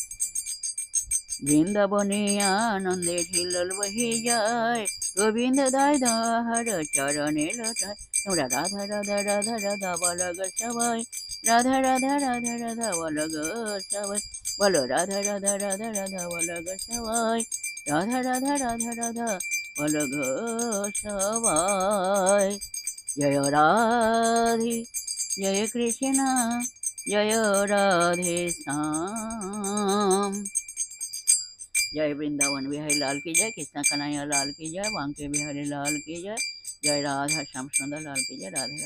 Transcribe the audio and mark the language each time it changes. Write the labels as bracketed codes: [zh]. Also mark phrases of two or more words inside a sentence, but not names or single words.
[bn] বৃন্দাবনে আনন্দের হিল্লোল বহি যায়, গোবিন্দ দাস দাহার চরণে লোটায়, তোমরা রাধা রাধা রাধা রাধা বলো গো সবাই, রাধা রাধা রাধা রাধা বলো গো সবাই, বলো রাধা রাধা রাধা রাধা বলো গো সবাই, রাধা রাধা রাধা রাধা বলো গো সবাই। জয় রাধে জয় কৃষ্ণ জয় রাধে শ্যাম। [hi] जय वृंदावन बिहारी लाल की जय, कृष्ण कन्हैया लाल की जय, बांके बिहारी लाल की जय, जय राधा श्याम सुंदर लाल की जय। राधे राधे।